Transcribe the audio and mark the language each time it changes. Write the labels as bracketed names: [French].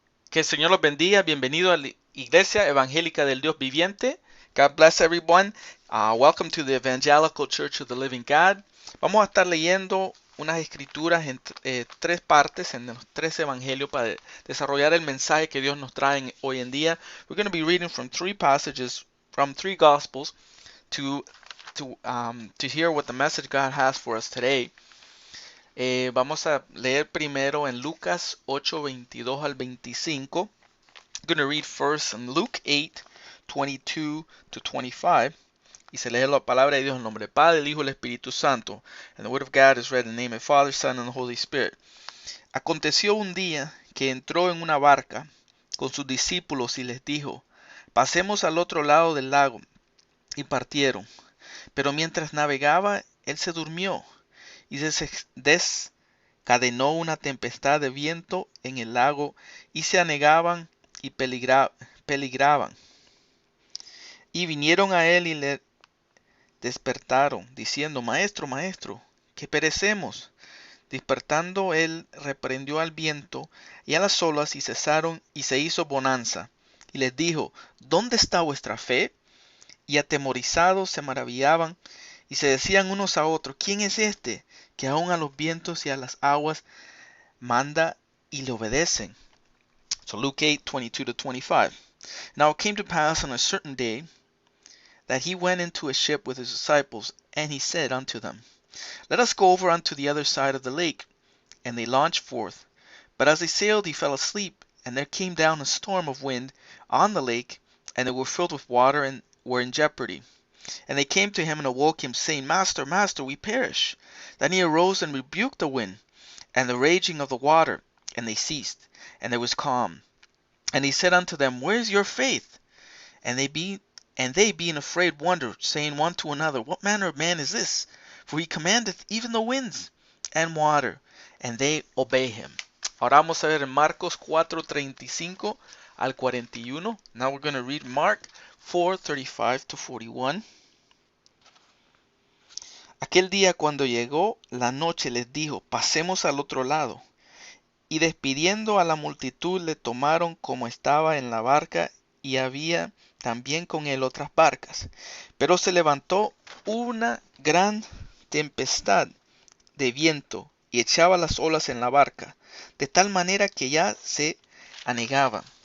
[Spanish] Que el Señor los bendiga. Bienvenido a la Iglesia Evangélica del Dios Viviente. [English] God bless everyone. Welcome to the Evangelical Church of the Living God. [Spanish] Vamos a estar leyendo unas escrituras en tres partes, en los tres evangelios, para desarrollar el mensaje que Dios nos trae hoy en día. [English] We're going to be reading from three passages, from three Gospels, to hear what the message God has for us today. [Spanish] Vamos a leer primero en Lucas 8:22 al 25. [English] I'm going to read first in Luke 8:22 to 25. [Spanish] Y se lee la palabra de Dios en nombre del Padre, el Hijo y el Espíritu Santo. [English] And the word of God is read in the name of the Father, Son, and the Holy Spirit. [Spanish] Aconteció un día que entró en una barca con sus discípulos y les dijo: pasemos al otro lado del lago. Y partieron. Pero mientras navegaba, él se durmió y desencadenó una tempestad de viento en el lago y se anegaban y peligraban. Y vinieron a él y le despertaron, diciendo: Maestro, maestro, que perecemos. Despertando él reprendió al viento y a las olas, y cesaron, y se hizo bonanza. Y les dijo: ¿Dónde está vuestra fe? Y atemorizados se maravillaban, y se decían unos a otros: ¿Quién es este, que aun a los vientos y a las aguas manda y le obedecen? [English] So Luke 8:22 to 25. Now it came to pass on a certain day that he went into a ship with his disciples, and he said unto them, Let us go over unto the other side of the lake. And they launched forth. But as they sailed, he fell asleep, and there came down a storm of wind on the lake, and they were filled with water, and were in jeopardy. And they came to him and awoke him, saying, Master, Master, we perish. Then he arose and rebuked the wind and the raging of the water, and they ceased, and there was calm. And he said unto them, Where is your faith? And they being afraid wondered, saying one to another, What manner of man is this? For he commandeth even the winds and water, and they obey him. [Spanish] Ahora vamos a ver en Marcos 4:35 al 41. [English] Now we're going to read Mark 4:35 to 41. [Spanish] Aquel día, cuando llegó la noche, les dijo: pasemos al otro lado. Y despidiendo a la multitud, le tomaron como estaba en la barca, y había también con él otras barcas. Pero se levantó una gran tempestad de viento, y echaba las olas en la barca, de tal manera que ya se anegaba.